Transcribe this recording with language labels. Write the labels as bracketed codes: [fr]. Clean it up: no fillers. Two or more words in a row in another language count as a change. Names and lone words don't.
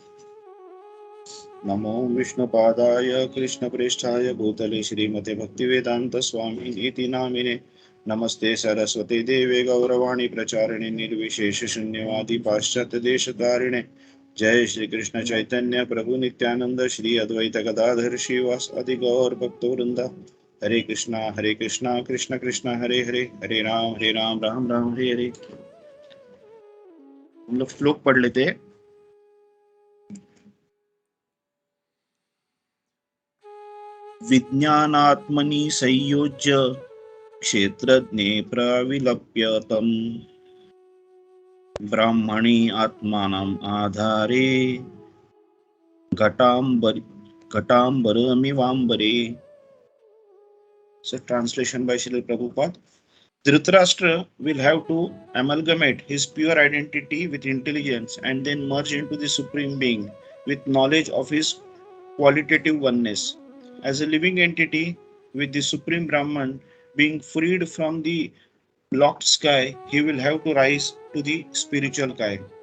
[sa] नमो विष्णुपादाय कृष्णप्रेष्ठाय भूतले श्रीमते भक्तिवेदांत स्वामी इति नामिने। नमस्ते सरस्वती देवे गौरवाणी प्रचारिणे निर्विशेष शून्यवादी पाश्चात्य देशतारिणे। जय श्री कृष्ण चैतन्य प्रभु नित्यानंद श्री अद्वैत गदाधर श्रीवास आदि गौर भक्तवृंद। हरे कृष्णा कृष्ण कृष्ण हरे हरे, हरे राम राम राम हरे हरे। [hi] हम लोग श्लोक पढ़ लेते हैं। [sa] विज्ञानात्मनि संयोज्य क्षेत्रज्ञे प्रविलप्यतम् ब्राह्मणी आत्मानम् आधारे घटांबरमिवांबरे। [en] So translation by Srila Prabhupada. Dhritarashtra will have to amalgamate his pure identity with intelligence and then merge into the Supreme Being with knowledge of his qualitative oneness. As a living entity with the Supreme Brahman being freed from the locked sky, he will have to rise to the spiritual sky.